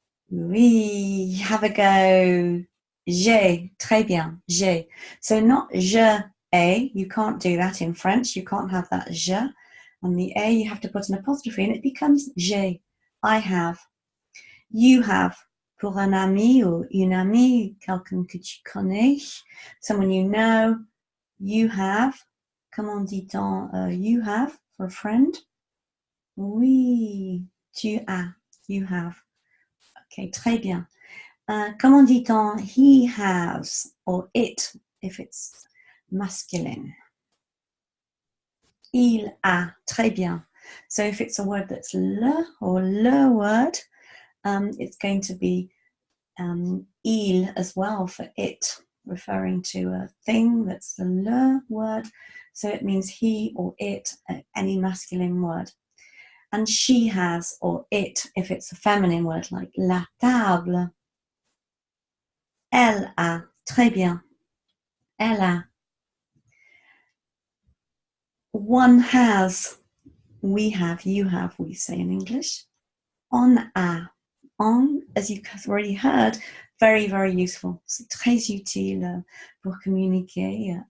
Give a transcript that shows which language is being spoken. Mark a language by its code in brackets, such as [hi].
[fr] Oui, [en] have a go. [fr] J'ai, très bien, j'ai. [en] So not je ai, you can't do that in French, you can't have that je. And the a, you have to put an apostrophe and it becomes j'ai. I have. You have. [fr] Pour un ami ou une amie, quelqu'un que tu connais, [en] someone you know. You have. [fr] Comment dit-on [en] you have for a friend? [fr] Oui, tu as, [en] you have. Okay, [fr] très bien. Comment dit-on [en] he has or it if it's masculine? [fr] Il a, très bien. [en] So if it's a word that's le or le word, it's going to be il as well for it, referring to a thing that's the le word. So it means he or it, any masculine word. And she has or it if it's a feminine word, like la table. [fr] Elle a, très bien. Elle a. [en] One has, we have, you have, we say in English. [fr] On a. [en] On, as you've already heard, very, very useful. [fr] C'est très utile pour communiquer.